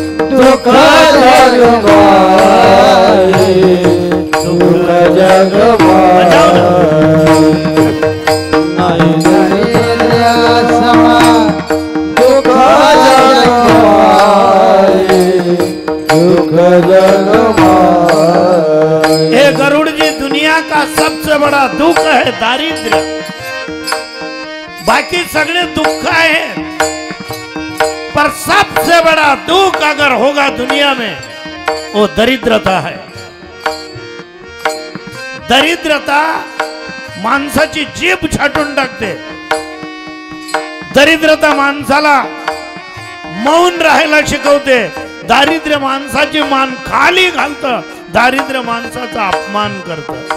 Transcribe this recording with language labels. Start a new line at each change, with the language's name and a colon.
Hindi: दुःख जग माही, दुःख जग माही. नाही दरिद्र सम दुःख जग माही, दुःख जग माही. हे गरुड़ जी, दुनिया का सबसे बड़ा दुख है दारिद्र्य. बाकी सगळे दुख है, पर सबसे बड़ा दुख अगर होगा दुनिया में वो दरिद्रता है.
Marathi: दरिद्रता माणसाची जीभ छाटून टाकते. दरिद्रता माणसाला मौन राहायला शिकवते. दारिद्र्य माणसाची मान खाली घालतं. दारिद्र्य माणसाचा अपमान करतं.